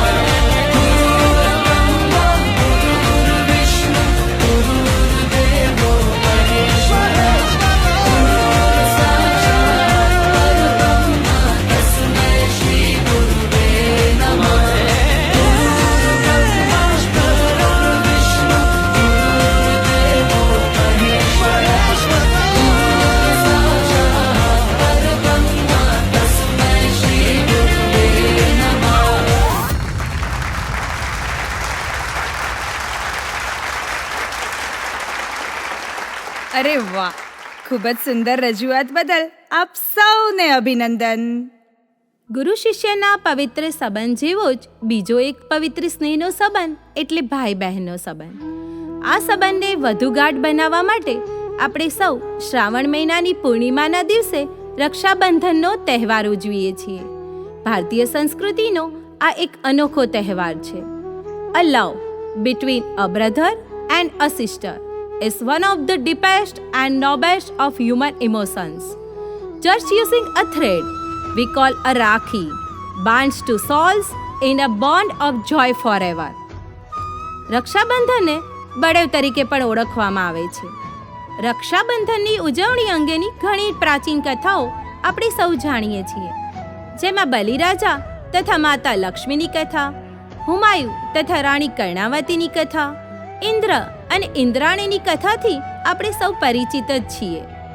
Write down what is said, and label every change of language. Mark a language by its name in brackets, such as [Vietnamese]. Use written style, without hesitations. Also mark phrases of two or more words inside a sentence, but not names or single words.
[Sanskrit] गुरुर्ब्रह्मा गुरुर्विष्णु गुरुर्देवो महेश्वरा, गुरुर् साक्षात् परब्रह्म तस्मै श्री गुरुवे नमः। गुरुर्ब्रह्मा गुरुर्विष्णु गुरुर्देवो महेश्वरा, गुरुर् साक्षात् परब्रह्म तस्मै श्री गुरुवे नमः। [Gujarati] અરે વાહ, ખૂબ જ સુંદર રજૂઆત બદલ આપ સૌને અભિનંદન. ગુરુ શિષ્યના પવિત્ર સંબંધ જેવો જ બીજો એક પવિત્ર સ્નેહનો સંબંધ એટલે ભાઈ બહેનનો સંબંધ. આ સંબંધને વધુ ગાઢ બનાવવા માટે આપણે સૌ શ્રાવણ મહિનાની પૂર્ણિમાના દિવસે રક્ષાબંધનનો તહેવાર ઉજવીએ છીએ. ભારતીય સંસ્કૃતિનો આ એક અનોખો તહેવાર છે. [English] a love between a brother and a sister is one of the deepest and noblest of human emotions. Just using a thread we call a Rakhi binds two souls in a bond of joy forever. [Gujarati] રક્ષાબંધનને બળેવ તરીકે પણ ઓળખવામાં આવે છે. રક્ષાબંધનની ઉજવણી અંગેની ઘણી પ્રાચીન કથાઓ આપણે સૌ જાણીએ છીએ, જેમાં બલિરાજા તથા માતા લક્ષ્મીની કથા, હુમાયુ તથા રાણી કર્ણાવતીની કથા, ઇન્દ્ર અને ઇન્દ્રાણીની કથાથી આપણે સૌ પરિચિત જ છીએ.